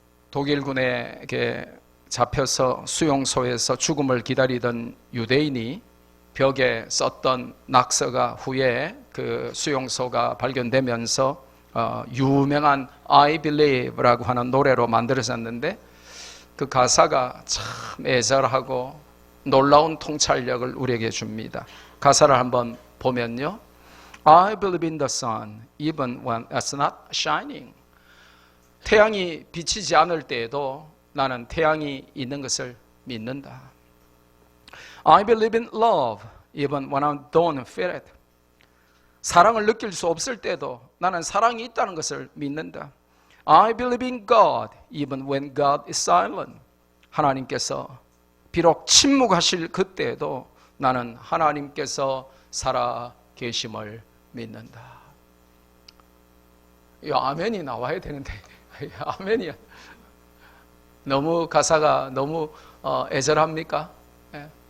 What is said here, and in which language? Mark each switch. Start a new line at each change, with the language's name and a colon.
Korean: 독일군에게 잡혀서 수용소에서 죽음을 기다리던 유대인이 벽에 썼던 낙서가 후에 그 수용소가 발견되면서 유명한 I Believe라고 하는 노래로 만들어졌는데 그 가사가 참 애절하고 놀라운 통찰력을 우리에게 줍니다. 가사를 한번 보면요.
English: I believe in the sun even when it's not shining.
Korean: 태양이 비치지 않을 때에도 나는 태양이 있는 것을 믿는다.
English: I believe in love even when I don't feel it.
Korean: 사랑을 느낄 수 없을 때도 나는 사랑이 있다는 것을 믿는다.
English: I believe in God even when God is silent.
Korean: 하나님께서 비록 침묵하실 그때에도 나는 하나님께서 살아 계심을 믿는다. 이 아멘이 나와야 되는데 아멘이야. 너무 가사가 너무 애절합니까? 예.